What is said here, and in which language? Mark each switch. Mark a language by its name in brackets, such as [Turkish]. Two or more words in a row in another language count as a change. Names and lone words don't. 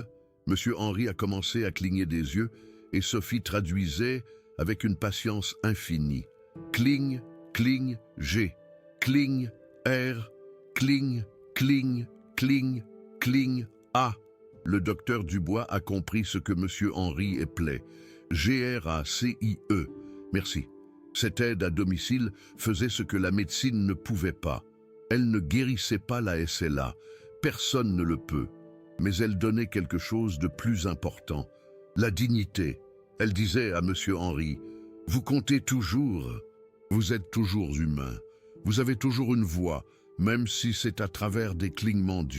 [French] Monsieur Henri a commencé à cligner des yeux, et Sophie traduisait avec une patience infinie. Cligne, cligne, G. Cligne, R. Cligne, cligne, cligne, cligne, A. Le docteur Dubois a compris ce que Monsieur Henri éplait. G-R-A-C-I-E. Merci. Cette aide à domicile faisait ce que la médecine ne pouvait pas. Elle ne guérissait pas la SLA. Personne ne le peut. Mais elle donnait quelque chose de plus important. La dignité. Elle disait à Monsieur Henri, « Vous comptez toujours, vous êtes toujours humain, vous avez toujours une voix, même si c'est à travers des clignements d'yeux.